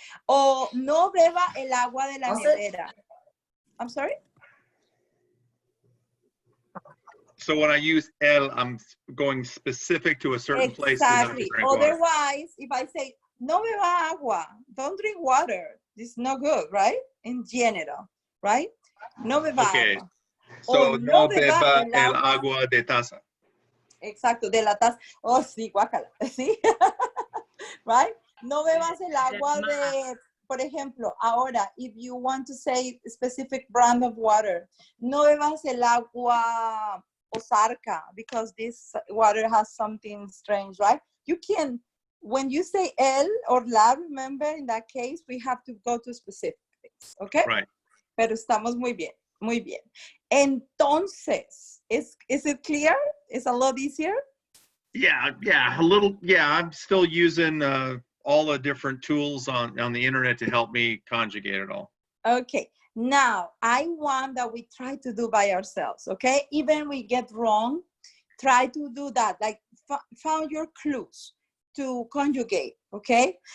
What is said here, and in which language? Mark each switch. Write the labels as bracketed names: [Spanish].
[Spanish] O no beba el agua de la nevera. [English] I'm sorry? So when I use el, I'm going specific to a certain place. Exactly. Otherwise, if I say, [Spanish] no beba agua, [English] don't drink water, it's no good, right? In general, right? [Spanish] No beba agua. So no beba el agua de taza. Exacto, de la taza. Oh, sí, guácala. Sí. Right? No bebas el agua de, por ejemplo, ahora, [English] if you want to say a specific brand of water, [Spanish] no bebas el agua [English] Osarka, because this water has something strange, right? You can, when you say el or la, remember, in that case, we have to go to specifics, okay? Right. [Spanish] Pero estamos muy bien, muy bien. [English] Entonces, is it clear? It's a lot easier? Yeah, a little, I'm still using all the different tools on the internet to help me conjugate it all. Okay, now I want that we try to do by ourselves, okay? Even we get wrong, try to do that, like found your clues to conjugate, okay?